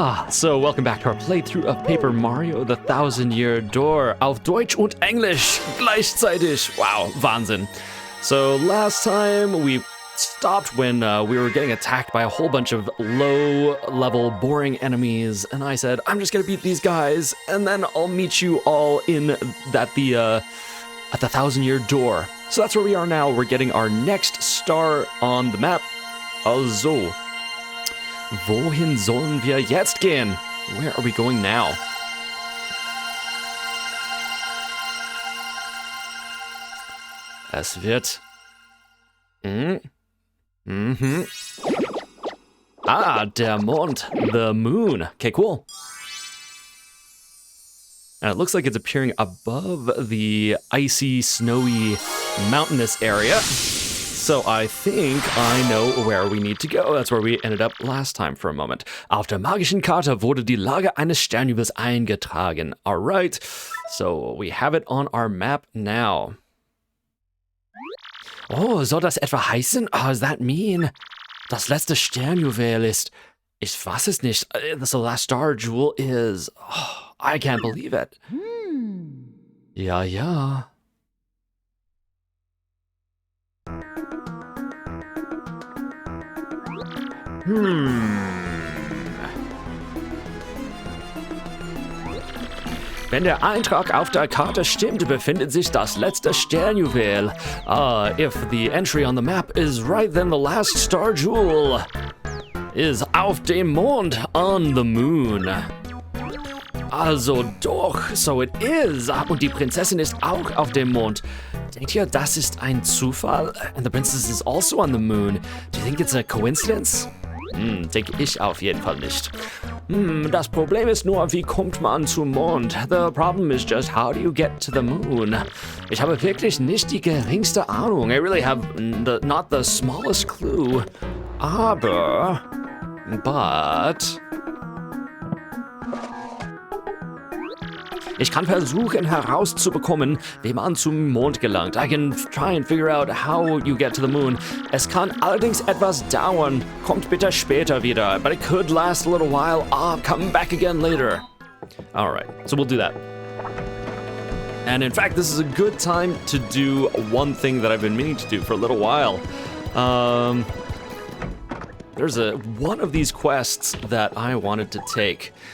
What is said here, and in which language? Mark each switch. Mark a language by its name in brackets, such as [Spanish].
[English] So welcome back to our playthrough of Paper Mario: The Thousand-Year Door [German] auf Deutsch und Englisch gleichzeitig. Wow, Wahnsinn. [English] So last time we stopped when we were getting attacked by a whole bunch of low-level, boring enemies, and I said, I'm just gonna beat these guys, and then I'll meet you all at the Thousand-Year Door. So that's where we are now. We're getting our next star on the map. [German] Also, wohin sollen wir jetzt gehen? [English] Where are we going now? [German] Es wird... der Mond. [English] The moon. Okay, cool. And it looks like it's appearing above the icy, snowy, mountainous area. So I think I know where we need to go. That's where we ended up last time for a moment. [German] Auf der magischen Karte wurde die Lage eines Sternjubels eingetragen. [English] All right. So we have it on our map now. [German] Oh, soll das etwa heißen? [English] Oh, does that mean? [German] Das letzte Sternjuwel ist... Ich weiß es nicht. [English] The last star jewel is... Oh, I can't believe it. [German] Ja, ja. Wenn der Eintrag auf der Karte stimmt, befindet sich das letzte Sternjuwel. [English] If the entry on the map is right, then the last star jewel is [German] auf dem Mond, [English] on the moon. [German] Also doch, [English] so it is. [German] Und die Prinzessin ist auch auf dem Mond. Denkt ihr, das ist ein Zufall? [English] And the princess is also on the moon. Do you think it's a coincidence? [German] Denke ich auf jeden Fall nicht. Das Problem ist nur, wie kommt man zum Mond? [English] The problem is just, how do you get to the moon? [German] Ich habe wirklich nicht die geringste Ahnung. [English] I really have not the smallest clue. But... [German] Ich kann versuchen herauszubekommen, wie man zum Mond gelangt. [English] I can try and figure out how you get to the moon. [German] Es kann allerdings etwas dauern. Kommt bitte später wieder. [English] But it could last a little while. Come back again later. Alright, so we'll do that. And in fact, this is a good time to do one thing that I've been meaning to do for a little while. There's one of these quests that I wanted to take.